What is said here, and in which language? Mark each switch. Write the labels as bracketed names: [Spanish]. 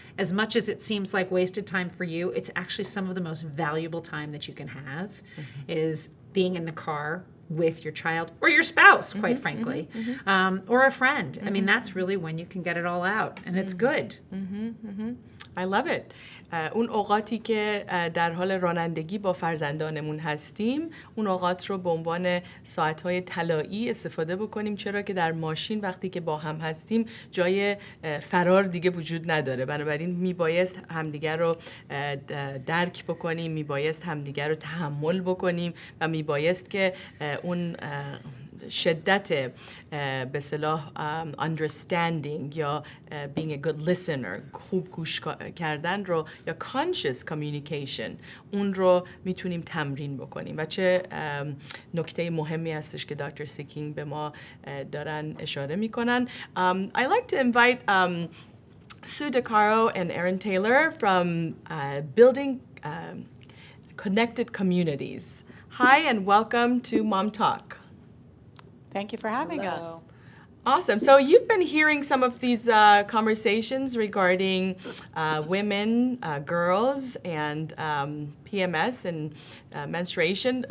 [English] As much as it seems like wasted time for you, it's actually some of the most valuable time that you can have is being in the car with your child or your spouse, quite frankly, or a friend. I mean, that's really when you can get it all out and it's good. I love it. [Persian] اون اوقاتی که در حال رانندگی با فرزندانمون هستیم، اون اوقات رو به عنوان ساعت‌های طلایی استفاده بکنیم، چرا که در ماشین وقتی که با هم هستیم جای فرار دیگه وجود نداره. بنابراین میبایست همدیگر رو درک بکنیم، میبایست همدیگر رو تحمل بکنیم و میبایست که اون شدت به اصطلاح understanding یا [English] being a good listener، [Persian] خوب گوش کردن رو، یا [English] conscious communication، [Persian] اون رو میتونیم تمرین بکنیم. و چه نکته مهمی هستش که دکتر سیکینگ به ما دارن اشاره میکنن. [English] I like to invite Sue DeCaro and Erin Taylor from Building Connected Communities. Hi and welcome to MomTalk. Thank you for having us. Awesome. So you've been hearing some of these conversations regarding women, girls, and PMS and menstruation.